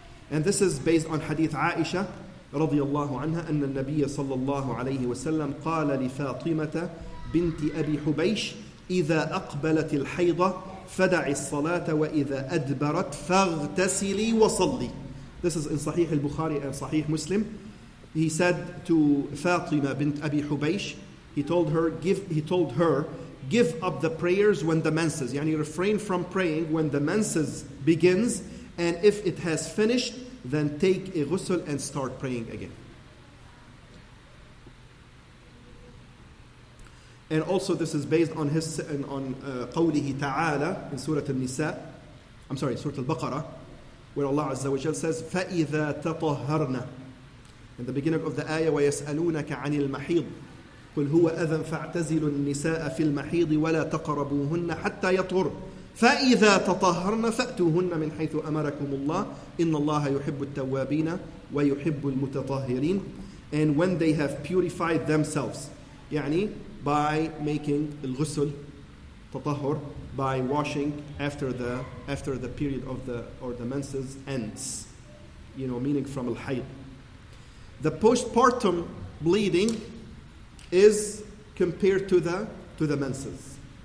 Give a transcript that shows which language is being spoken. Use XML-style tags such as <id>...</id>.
<en>And this is based on hadith Aisha radiyallahu anha</en> <ar>أن النبي صلى الله عليه وسلم قال لفاطمة بنت أبي حبيش إذا أقبلت الحيضة فدع الصلاة وإذا أدبرت فاغتسلي وصلي.</ar> <en>This is in Sahih al-Bukhari and Sahih Muslim. He said to Fatima bint Abi Hubaysh, he told her, give up the prayers when the menses, refrain from praying when the menses begins, and if it has finished, then take a ghusl and start praying again. And also this is based on</en> <ar>قوله تعالى</ar> <en>in Surah Al-Nisa, Surah Al-Baqarah, where Allah Azza wa Jal says,</en> <ar>فَإِذَا تَطَهَّرْنَا.</ar> <en>In the beginning of the ayah,</en> <ar>وَيَسْأَلُونَكَ عَنِ الْمَحِيضِ قُلْ هُوَ أَذًى فَاعْتَزِلُوا النِّسَاءَ فِي الْمَحِيضِ وَلَا تَقْرَبُوهُنَّ حَتَّى يَطْهُرْنَ فَإِذَا تَطَهَّرْنَ فَأْتُوهُنَّ مِنْ حَيْثُ أَمَرَكُمُ اللَّهُ إِنَّ اللَّهَ يُحِبُّ التَّوَّابِينَ وَيُحِبُّ الْمُتَطَهِّرِينَ.</ar> <en>And when they have purified themselves, by making al-ghusl, tatahhur, by washing after the period of the menses ends, meaning from al-hayd. The postpartum bleeding is compared to the menses.</en>